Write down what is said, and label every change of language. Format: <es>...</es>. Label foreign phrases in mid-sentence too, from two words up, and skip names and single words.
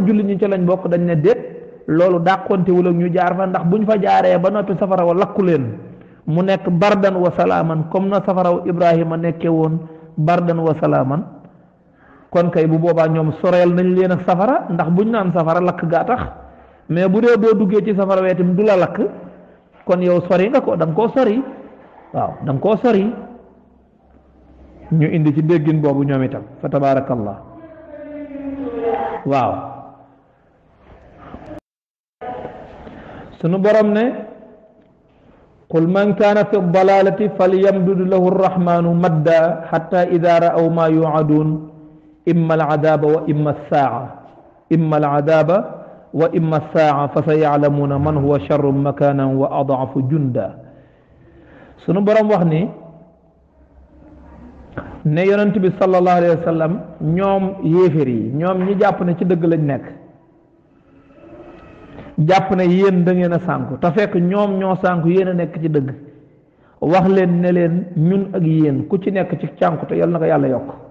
<wo>julli ñi ca lañ bokk dañ ne déet loolu dàqontewul ak ñu jaar fa ndax buñ fa jaaree ba noppi safara wa lakku leen mu nekk</wo> <ar>بردا وسلاما</ar> <wo>comme na safara wa Ibrahima nekkee woon</wo> <ar>بردا وسلاما</ar> <wo>kon kay bu boobaa ñoom soreel nañ leen ak safara ndax buñ naan safara lakk gaa tax mais bu dee boo duggee ci safara weetam du la lakk kon yow sori nga ko da nga koo sori waaw da nga koo sori ñu indi ci déggin boobu ñoom itam fa tabaarakallah</wo> <ar>waaw</ar> <wo>sunu borom ne</wo> <ar>قل من كان في الضلالة فليمدد له الرحمن مدا حتى إذا رأوا ما يوعدون إما العذاب وإما الساعة وإما الساعة فسيعلمون من هو شر مكانا وأضعف جندا</ar> <wo>sunu borom wax ni ne yonent bi</wo> <ar>صلى الله عليه وسلم</ar> <wo>ñoom yéeféer yi ñoom ñi jàpp ne ci dëgg lañ nekk jàpp ne yéen da ngeen a sànku te fekk ñoom ñoo sànku yéen a nekk ci dëgg wax leen ne leen ñun ak yéen ku ci nekk ci cànku te yal na ko yàlla yokk</wo>